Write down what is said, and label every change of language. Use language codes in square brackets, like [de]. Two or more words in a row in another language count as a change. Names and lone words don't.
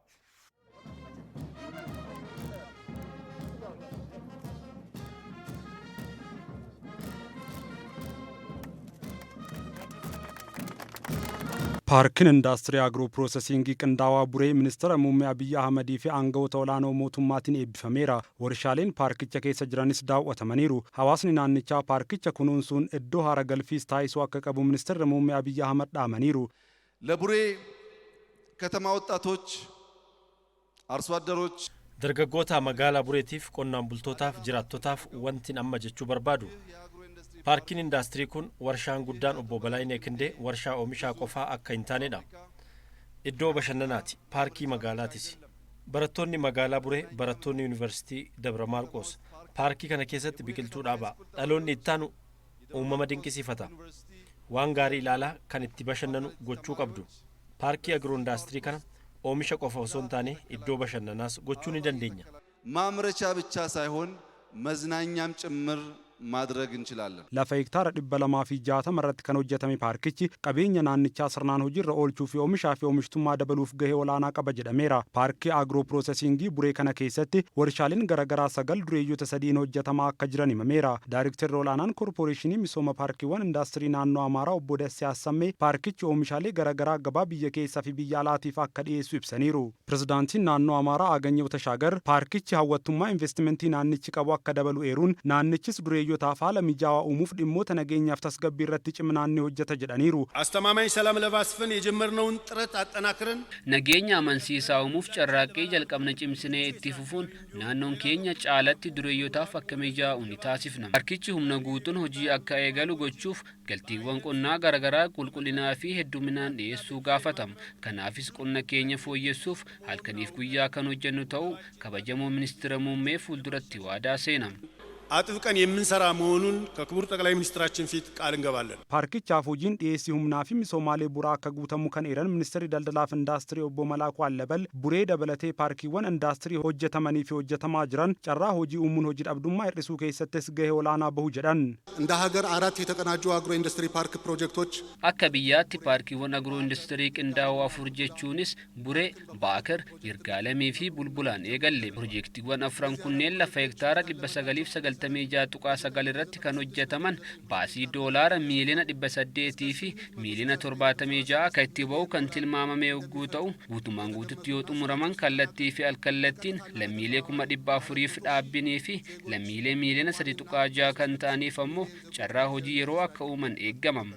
[om] Paarkiin indaastirii agiroo piroosesiingii qindaawaa Buree ministeera muummee Abiyyi Ahmadii fi aangawoota olaanoo mootummaatiin eebbifameera. Warshaaleen paarkicha keessa jiranis daawwatamaniiru. Hawaasni naannichaa paarkicha kunuunsuun iddoo haara galfiis taasisuu akka qabu ministeerri muummee Abiyyi Ahmad dhaamaniiru. [am] ለቡሬ ከተማ ወጣቶች አርሶ አደሮች [om] dargaggoota magaalaa Bureetiif qonnaan bultootaaf jiraattotaaf wantin amma jechuu barbaadu. Paarkiin indaastirii kun warshaan guddaan obbo Balaayinee Kindee warshaa oomishaa qofaa akka hin taanedha. Iddoo bashannanaati, paarkii magaalaatis. Barattoonni magaalaa Buree, barattoonni yuunivarsiitii Dabra Maarqos paarkii kana keessatti biqiltuu dhaabaa. Dhaloonni ittaanu uumama dinqisiifata. Waan gaarii ilaalaa kan itti bashannanu gochuu qabdu. Paarkii agiroo indaastirii kana oomisha qofa osoo hin taane iddoo bashannanaas gochuu ni dandeenya. [am] ማምረቻ ብቻ ሳይሆን መዝናኛም ጭምር ማድረግ እንችላለን። [om] Lafa hektaara 260 irratti kan hojjetame paarkichi qabeenya naannichaa sirnaan hojiirra oolchuu fi oomishaa fi oomishtummaa dabaluuf gahee olaanaa qaba jedhameera. Paarkii agiroo piroosesiingii Buree kana keessatti warshaaleen garaagaraa 9 dureeyyoota 3 hojjetamaa akka jiran himameera. Daayirektarri olaanaan koorporeeshinii misooma paarkiiwwan indaastirii naannoo Amaaraa obbo Dassee Assammee paarkichi oomishaalee garaagaraa gabaa biyya keessaa fi biyya alaatiif akka dhiyeessu ibsaniiru. Pirezidaantiin naannoo Amaaraa Aganyew Tashaagar paarkichi hawwattummaa investimentii naannichi qabu akka dabalu eeruun naannichis dureeyyoota haala mijaawaa uumuuf dhimmoota nageenyaaf tasgabbii irratti ciminaan ni hojjeta jedhaniiru. [am] አስተማማኝ ሰላም ለማስፈን የጀመርነውን ጥረት አጠናክረን [om] Nageenya amansiisaa uumuuf carraaqqii jalqabna cimsinee itti fufuun naannoon keenya caalatti dureeyyotaaf akka mijaa'u ni taasifna. Paarkichi humna guutuun hojii akka eegalu gochuuf galtiiwwan qonnaa garaagaraa qulqullinaa fi hedduminaan dhiyeessuu gaafatama. Kanaafis qonna keenya fooyyessuuf halkaniif guyyaa kan hojjennu ta'uu kabajamoo ministeera muummee fuulduratti waadaa seenama. [am] አጥብቀን የምንሰራ መሆኑን ከክቡር ጠቅላይ ሚኒስትራችን ፊት ቃል እንገባለን። [om] Paarkichaaf hojiin dhiyeessii humnaa fi misoomaalee buraa akka guutamu kan eeran ministeerri daldalaaf indaastirii obbo Malaakuu Allabal Buree dabalatee paarkiiwwan indaastirii hojjetamanii fi hojjetamaa jiran carraa hojii uumuun hojii dhabdummaa hir'isuu keessattis gahee olaanaa bahu jedhan. [am] እንደ ሀገር 4 የተቀናጁ አግሮ ኢንዱስትሪ ፓርክ ፕሮጀክቶች [om] Akka biyyaatti paarkiiwwan agiroo industirii qindaa'oo 4 jechuunis Buree, Baakar, Yirgaalamii fi Bulbulaan eegalle. Piroojeektiiwwan 4 kunneen lafa hektaara 996 irratti kan hojjetaman baasii doolaara miiliyoona 800 fi miiliyoona 76 akka itti ba'u kan tilmaamame yogguu ta'u guutumaan guututti yoo xumuraman kallattii fi alkallattiin lammiilee 400,000 dhaabbilee fi lammiilee miiliyoona 3.6 kan ta'aniif ammoo carraa hojii yeroo akka uuman eegamama.